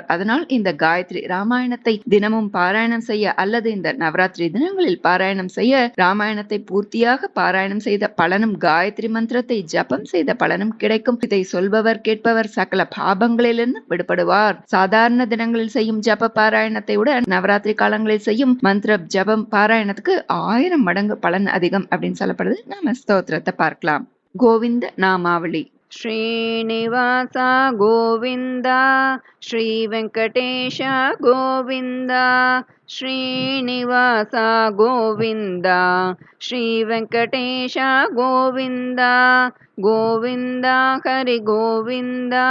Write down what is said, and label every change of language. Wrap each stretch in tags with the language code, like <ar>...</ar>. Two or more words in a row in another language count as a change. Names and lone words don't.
<ta>அதனால் இந்த காயத்ரி ராமாயணத்தை தினமும் பாராயணம் செய்ய அல்லது இந்த நவராத்திரி தினங்களில் பாராயணம் செய்ய, ராமாயணத்தை பூர்த்தியாக பாராயணம் செய்த பலனும் காயத்ரி மந்திரத்தை ஜபம் செய்த பலனும் கிடைக்கும். இதை சொல்பவர் கேட்பவர் சகல பாபங்களிலிருந்து விடுபடுவார். சாதாரண தினங்களில் செய்யும் ஜப பாராயணத்தை விட நவராத்திரி காலங்களில் செய்யும் மந்திர ஜபம் பாராயணத்துக்கு 1000 மடங்கு பலன் அதிகம் அப்படின்னு சொல்லப்படுது. நாம ஸ்தோத்திரத்தை பார்க்கலாம். கோவிந்த நாமாவளி.</ta> <kn>ಶ್ರೀನಿವಾಸ ಗೋವಿಂದ, ಶ್ರೀ ವೆಂಕಟೇಶ ಗೋವಿಂದ, ಶ್ರೀನಿವಾಸ ಗೋವಿಂದ, ಶ್ರೀ ವೆಂಕಟೇಶ ಗೋವಿಂದ, ಗೋವಿಂದ ಹರಿ ಗೋವಿಂದ,</kn>